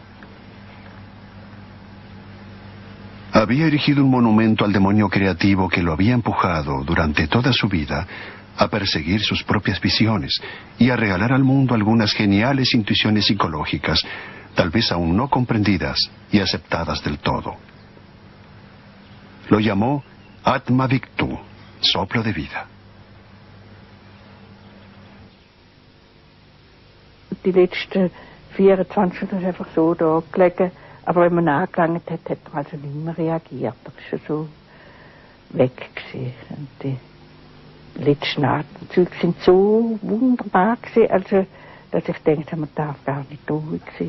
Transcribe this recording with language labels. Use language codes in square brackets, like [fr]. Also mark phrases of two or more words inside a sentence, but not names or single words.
[es] Había erigido un monumento al demonio creativo que lo había empujado durante toda su vida a perseguir sus propias visiones y a regalar al mundo algunas geniales intuiciones psicológicas, tal vez aún no comprendidas y aceptadas del todo. Lo llamó Atma Victu, soplo de vida. [de] Die letzten 24 Stunden ist einfach so da gelegen. Aber wenn man angelangt hat, hat er also nicht mehr reagiert. Er ist schon so weg gewesen. Und die letzten Atemzüge sind so wunderbar gewesen, also, dass ich denke, man darf gar nicht ruhig sein.